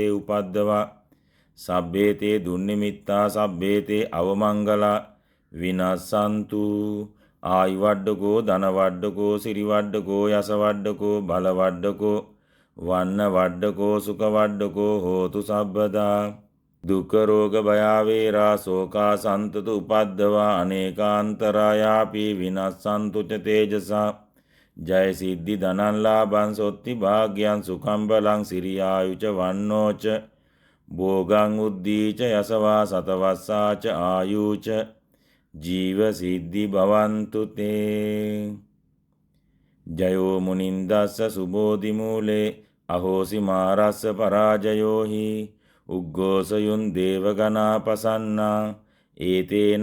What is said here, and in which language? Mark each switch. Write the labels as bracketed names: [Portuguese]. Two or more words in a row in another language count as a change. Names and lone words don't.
[Pali] උපද්දවා සබ්බේ තේ දුන්නිමිත්තා සබ්බේ තේ අවමංගලා විනස්සන්තු ආයුවඩ්ඩකෝ ධනවඩ්ඩකෝ සිරිවඩ්ඩකෝ යසවඩ්ඩකෝ බලවඩ්ඩකෝ වන්න වඩ්ඩකෝ සුඛවඩ්ඩකෝ හෝතු සබ්බදා දුක්ඛ රෝග භය වේරා ශෝකා සන්තත උපද්දවා අනේකාන්තරායාපි විනස්සන්තු ච තේජසා ජය සිද්ධි ධනං ලාභං සොත්ති භාග්‍යං සුඛං බලං සිරියායුච වන්නෝච භෝගං උද්දීච යසවා සතවස්සාච ආයුච ජීව සිද්ධි භවන්තු තේ ජයෝ මුනින්දස්ස සුබෝධි මූලේ අහෝසි මාරස්ස පරාජයෝහි උග්ගෝසයුන් දේවගනා පසන්නා ඒතේන